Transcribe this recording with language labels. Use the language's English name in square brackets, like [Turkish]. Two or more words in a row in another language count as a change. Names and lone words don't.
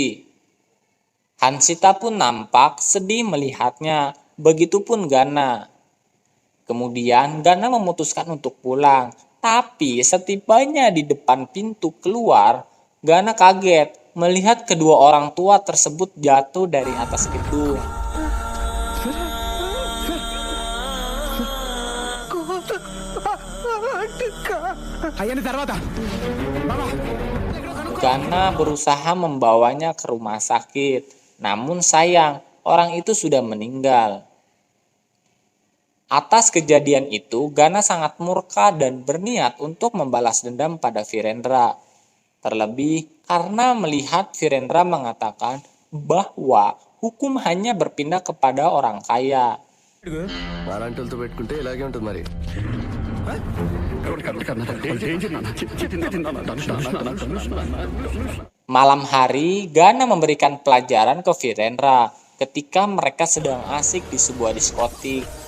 [Indonesian] Hanshita pun nampak sedih melihatnya, begitupun Gana. Kemudian Gana memutuskan untuk pulang, tapi setibanya di depan pintu keluar, Gana kaget melihat kedua orang tua tersebut jatuh dari atas gedung. [Telugu] అయ్యని తర్వాత [Indonesian] Gana berusaha membawanya ke rumah sakit, namun sayang, orang itu sudah meninggal. Atas kejadian itu, Gana sangat murka dan berniat untuk membalas dendam pada Virendra. Terlebih karena melihat Virendra mengatakan bahwa hukum hanya berpindah kepada orang kaya. [Telugu] అలాంటితో పెట్టుకుంటే ఇలాగే ఉంటుంది మరి. [Indonesian] Malam hari, Gana memberikan pelajaran ke Virendra ketika mereka sedang asik di sebuah diskotik.